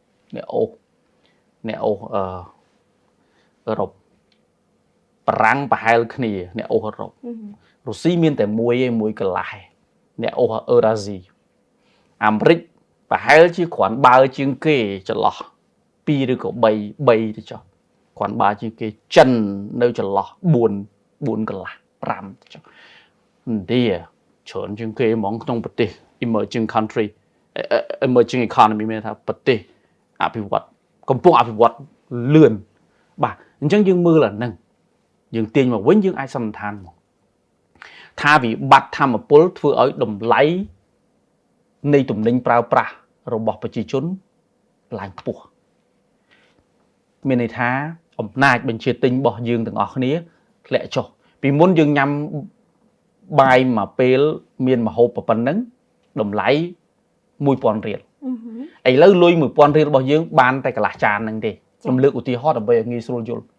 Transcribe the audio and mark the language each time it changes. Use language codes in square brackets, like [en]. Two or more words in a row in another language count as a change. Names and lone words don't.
[km] អឺរ៉ុបបារាំងប្រហែលគ្នាអ្នកអូសអឺរ៉ុបរុស្ស៊ីមានតែមួយកន្លះអ្នកអូសអឺរ៉ាស៊ីអាមេរិកប្រហែលជាគ្រាន់បើជាងគេចន្លោះ2ឬក៏3ទៅចុះគ្រាន់បើជាងគេចិននៅចន្លោះ 4កន្លះ5ទៅចុះឥណ្ឌាច្រើនជាងគេហ្មងក្នុងប្រទេស [en] emerging country emerging economy [km] មានថាប្រទេសអភិវឌ្ឍកំពុងអភិវឌ្ឍ លឿនបាទអញ្ចឹងយើងមើលអាហ្នឹងយើងទាញមកវិញយើងអាចសន្និដ្ឋានមកថាវិបត្តិធម្មពល ធ្វើឲ្យតម្លៃនៃទំនិញប្រើប្រាស់របស់ប្រជាជនឡើងខ្ពស់មានន័យថាអំណាចបញ្ជាទិញរបស់យើងទាំងអស់គ្នាធ្លាក់ចុះពីមុនយើងញ៉ាំបាយមួយពេលមានម្ហូបប៉ុណ្ណឹងតម្លៃ 1000 រៀលឥឡូវលុយ 1000 រៀលរបស់យើងបានតែកន្លះចានហ្នឹងទេខ្ញុំលើកឧទាហរណ៍ដើម្បីឲ្យងាយស្រួលយល់